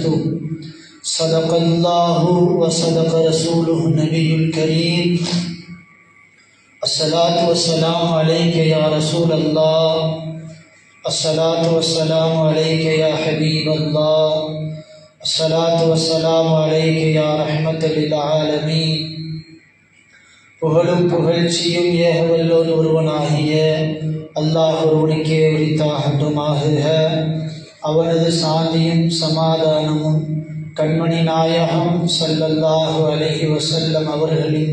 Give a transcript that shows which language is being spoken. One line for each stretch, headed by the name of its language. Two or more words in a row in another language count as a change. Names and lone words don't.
Arabic: صدق الله وصدق رسوله النبي الكريم. الصلاة والسلام عليك يا رسول الله، الصلاة والسلام عليك يا حبيب الله، الصلاة والسلام عليك يا رحمة للعالمين.
Tamil: புகழும் புகழ்ச்சியும் ஏகவல்லோன் ஒருவனாகிய அல்லாஹ் ஒருவனுக்கே உரித்தாகட்டுமாக. அவனது சாந்தியும் சமாதானமும் கண்மணி நாயகம்
Arabic: صلى الله عليه وسلم
Tamil: அவர்களின்